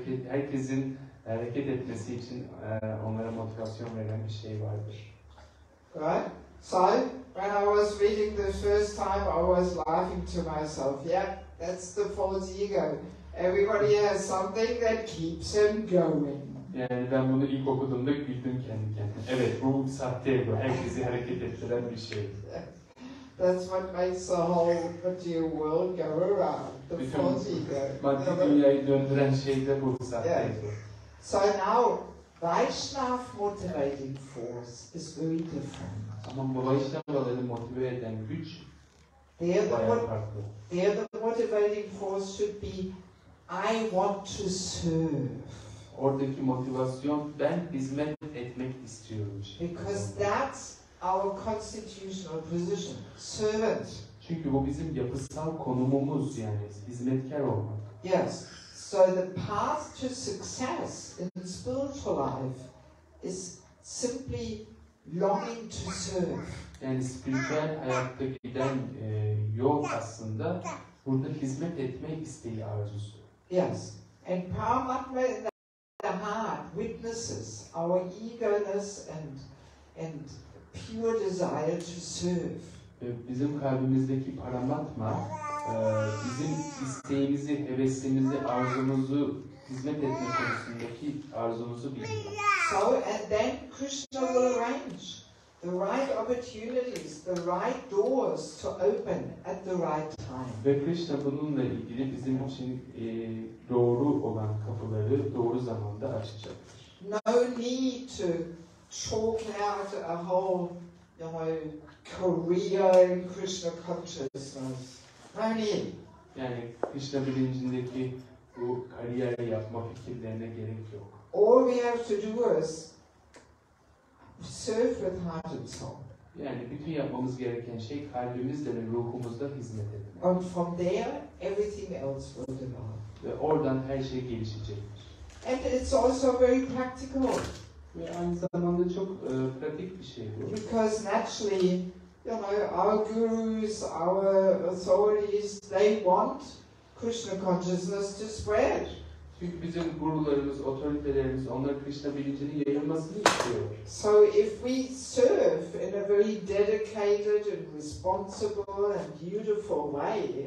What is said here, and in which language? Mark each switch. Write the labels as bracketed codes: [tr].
[tr] Herkesin hareket etmesi için onlara motivasyon veren bir şey vardır. [en] Right? So, when I was reading the first time, I was laughing to myself. Yeah, that's the false ego. Everybody has something that keeps him going. [tr] Yani ben bunu ilk okuduğumda güldüm kendi kendime. Evet, bu sahte ego. Herkesi hareket ettiren bir şey. [en] That's what makes the whole material world go around. The false ego. [tr] Maddi dünyayı döndüren şey de bu sahte ego. [en] So now, Vaishnav motivating force is very different. [tr] Ama bu Vaishnavaları motive eden güç [en] There [tr] bayağı farklı. [en] the motivating force should be, I want to serve. [tr] Oradaki motivasyon, ben hizmet etmek istiyorum. [en] Because that's our constitutional position, servant. [tr] Çünkü bu bizim yapısal konumumuz, yani hizmetkar olmak. [en] Yes. So the path to success in spiritual life is simply longing to serve. [tr] Yani spiritüel hayatta giden yol aslında burada hizmet etme isteği, arzusu. [en] Yes. And Paramatma in the heart witnesses our eagerness and pure desire to serve. [tr] Bizim kalbimizdeki Paramatma bizim isteğimizi, hevesimizi, arzumuzu, hizmet etme konusundaki arzumuzu biliyor. [en] So, and then Krishna will arrange the right opportunities, the right doors to open at the right time. [tr] Ve Krishna bununla ilgili bizim için doğru olan kapıları doğru zamanda açacaktır. [en] No need to chalk out a whole, career in Krishna consciousness. No need. [tr] Yani Krishna bilincindeki bu kariyer yapma fikirlerine gerek yok. [en] All we have to do is serve with heart and soul. [tr] Yani bütün yapmamız gereken şey kalbimizle ve ruhumuzla hizmet etmek. [en] And from there, everything else will develop. [tr] Ve oradan her şey gelişecektir. [en] And it's also very practical. [tr] Ve aynı zamanda çok pratik bir şey bu. [en] Because naturally, our gurus, our authorities, they want Krishna consciousness to spread. [tr] Çünkü bizim gurularımız, otoritelerimiz, onlar Krishna bilincinin yayılmasını istiyor. [en] So if we serve in a very dedicated and responsible and beautiful way,